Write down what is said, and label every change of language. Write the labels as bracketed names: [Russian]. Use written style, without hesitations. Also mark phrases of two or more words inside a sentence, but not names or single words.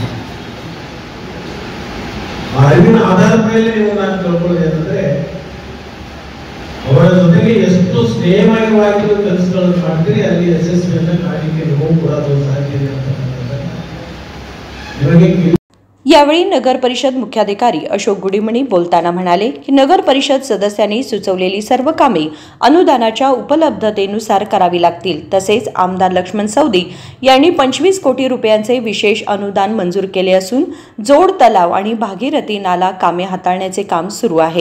[Kannada] ಆ ಅರಿವಿನ ಆಧಾರದ ಮೇಲೆ ನೀವು ನಾನು ತಿಳ್ಕೊಳ್ಳೋದೇನೆಂದ್ರೆ ಅವರ ಜೊತೆಗೆ ಎಷ್ಟು ಸ್ನೇಹಮಯವಾಗಿ ಕೆಲಸಗಳನ್ನು ಮಾಡ್ತೀರಿ ಅಲ್ಲಿ ಯಶಸ್ವಿಯನ್ನ ಕಾಣಲಿಕ್ಕೆ ನೀವು ಕೂಡ ಸಾಧ್ಯ ಇದೆ ಅಂತಕ್ಕಂಥದ್ದನ್ನ ನಿಮಗೆ. [Marathi] यावेळी नगर परिषद मुख्याधिकारी अशोक गुडीमणी बोलताना म्हणाले की नगर परिषद सदस्यांनी सुचवलेली सर्व कामे अनुदानाच्या उपलब्धतेनुसार करावी लागतील. तसेच आमदार लक्ष्मण सवदी यांनी 25 कोटी रुपयांचे विशेष अनुदान मंजूर केले असून जोड तलाव आणि भागीरथी नाला कामे हाताळण्याचे काम सुरू आहे.